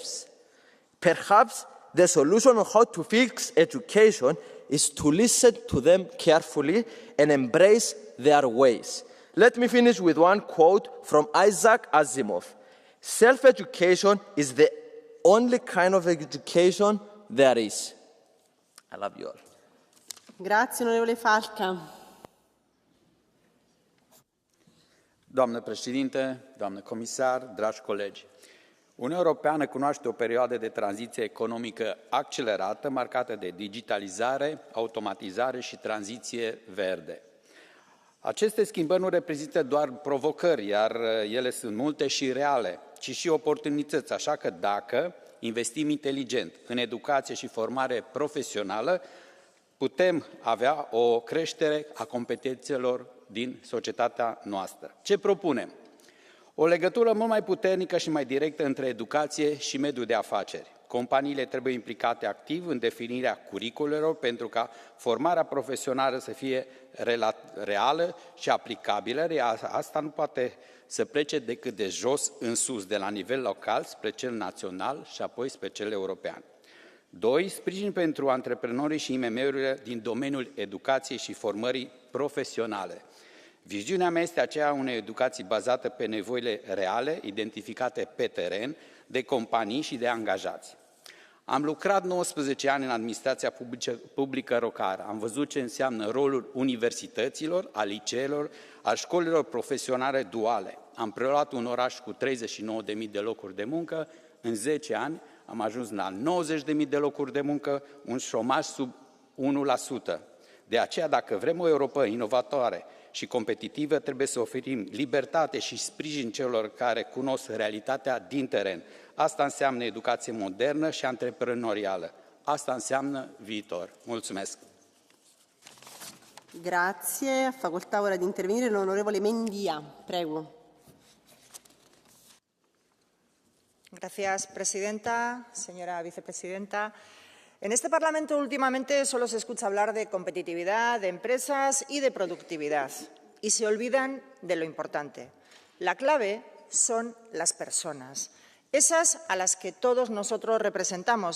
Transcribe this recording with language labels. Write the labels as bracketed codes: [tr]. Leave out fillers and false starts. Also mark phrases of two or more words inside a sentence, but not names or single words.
[en] Perhaps the solution on how to fix education is to listen to them carefully and embrace their ways. Let me finish with one quote from Isaac Asimov. Self-education is the only kind of education there is. I love you all. [it] Grazie, onorevole Falca. [ro] Doamnă președinte, doamnă comisar, dragi colegi, Uniunea Europeană cunoaște o perioadă de tranziție economică accelerată, marcată de digitalizare, automatizare și tranziție verde. Aceste schimbări nu reprezintă doar provocări, iar ele sunt multe și reale, ci și oportunități, așa că dacă investim inteligent în educație și formare profesională, putem avea o creștere a competențelor din societatea noastră. Ce propunem? O legătură mult mai puternică și mai directă între educație și mediul de afaceri. Companiile trebuie implicate activ în definirea curiculelor pentru ca formarea profesională să fie reală și aplicabilă. Asta nu poate să plece decât de jos în sus, de la nivel local spre cel național și apoi spre cel european. 2. Sprijin pentru antreprenorii și IMM-urile din domeniul educației și formării profesionale. Viziunea mea este aceea unei educații bazată pe nevoile reale, identificate pe teren, de companii și de angajați. Am lucrat 19 ani în administrația publică locală. Am văzut ce înseamnă rolul universităților, a liceelor, a școlilor profesionale duale. Am preluat un oraș cu 39.000 de locuri de muncă. În 10 ani am ajuns la 90.000 de locuri de muncă, un șomaj sub 1%. De aceea, dacă vrem o Europă inovatoare și competitivă, trebuie să oferim libertate și sprijin celor care cunosc realitatea din teren. Asta înseamnă educație modernă și antreprenorială. Asta înseamnă viitor. Mulțumesc! [it] Grazie. Facoltà ora di intervenire l'onorevole Mendia. Prego. [es] Gracias, presidenta, señora vicepresidenta. En este Parlamento últimamente solo se escucha hablar de competitividad, de empresas y de productividad. Y se olvidan de lo importante. La clave son las personas, esas a las que todos nosotros representamos.